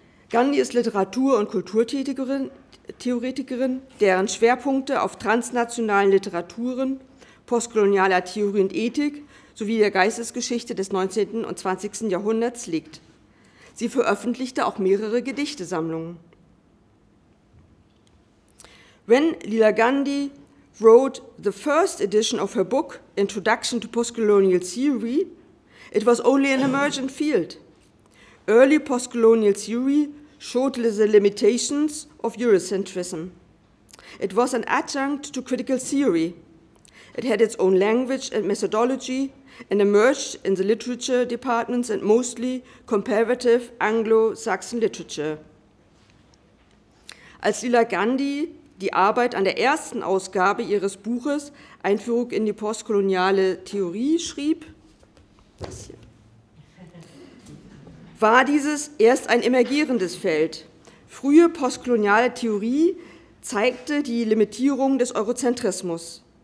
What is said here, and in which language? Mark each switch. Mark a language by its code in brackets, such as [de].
[de] Gandhi ist Literatur- und Kulturtheoretikerin, deren Schwerpunkte auf transnationalen Literaturen, postkolonialer Theorie und Ethik sowie der Geistesgeschichte des 19. und 20. Jahrhunderts liegt. Sie veröffentlichte auch mehrere Gedichtesammlungen. [en] When Leela Gandhi wrote the first edition of her book, Introduction to Postcolonial Theory, it was only an emergent field. Early postcolonial theory showed the limitations of Eurocentrism. It was an adjunct to critical theory. It had its own language and methodology and emerged in the literature departments and mostly comparative Anglo-Saxon literature. [de] Als Leela Gandhi die Arbeit an der ersten Ausgabe ihres Buches Einführung in die postkoloniale Theorie schrieb, war dieses erst ein emergierendes Feld. Frühe postkoloniale Theorie zeigte die Limitierung des Eurozentrismus.